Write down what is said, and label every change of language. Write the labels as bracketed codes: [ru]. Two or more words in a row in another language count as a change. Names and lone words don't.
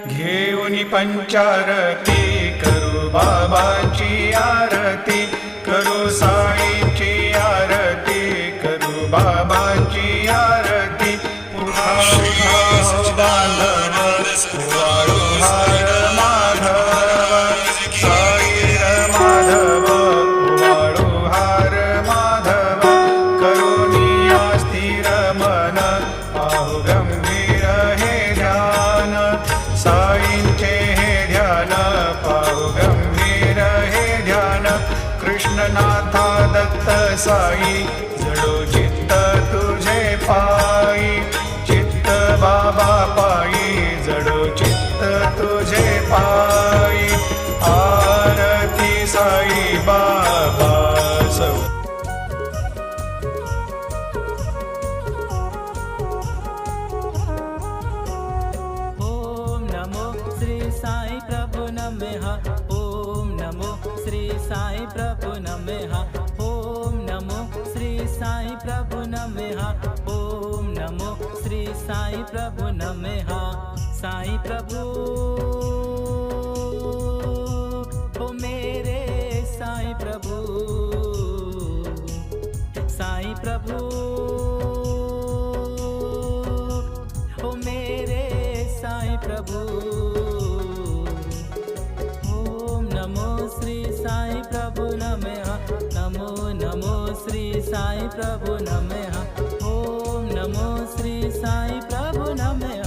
[mr] घेऊनी पंचारती करू बाबाची आरती, करू साईची आरती, करू बाबाची आरती। उठा उठा बांधव वाळू हार माधव, साई माधव वाळू हार माधव। करुणिया स्थिर मन पाहु गंभीर हे ध्यान, साईंचे हे ध्यान पाहु गंभीर हे ध्यान। कृष्णनाथा दत्त साई जडो चित्त तुझे पायी, चित्त बाबा पायी जडो चित्त तुझे पायी। आरती साई बाबा सौ। [sa] ओम नमो श्री साई प्रभु नमः। ओम नमो श्री साई प्रभु नमः। ओम नमो श्री साई प्रभु नमः। ओम नमो श्री साई प्रभु नमः। [hi] साई प्रभु ओ मेरे साई प्रभु, साई प्रभु ओ मेरे साई प्रभु। [sa] ओम नमो श्री साई प्रभु नमः। नमो नमो श्री साई प्रभु नमः। ओम नमो श्री साई प्रभु नमः।